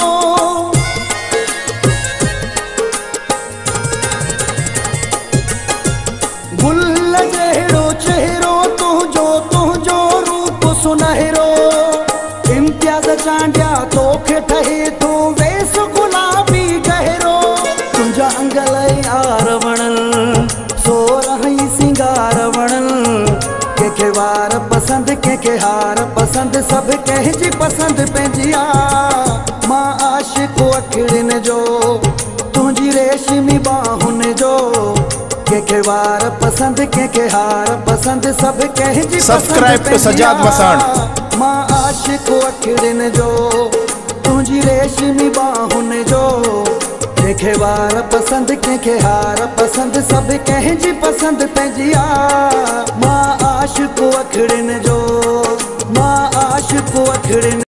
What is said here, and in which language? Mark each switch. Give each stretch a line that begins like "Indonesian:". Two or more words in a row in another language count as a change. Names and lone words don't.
Sindhi: गुल जहिड़ो चेहरो तुझो रूप सुनहरो इम्तियाज चांडिया तो ठही तू वेस गुलाबी गहरो। तुंहिंजा अंगल यार वणल सो रही सिंगार वणल के वार पसंद के हार पसंद सब कंहिंजी पसंद पंहिंजिया। मां आशिक अखिड़िन जो तुझी रेशमी बाहुन जो के वार पसंद के हार पसंद सब कंहिंजी
English: Subscribe to Sajad Wasan.
Sindhi: मां आशिक अखिड़िन जो तुझी रेशमी बाहुन जो के वार पसंद के हार पसंद सब कंहिंजी पसंद पंहिंजिया। मां आशिक अखिड़िन जो मां आशिक अखिड़िन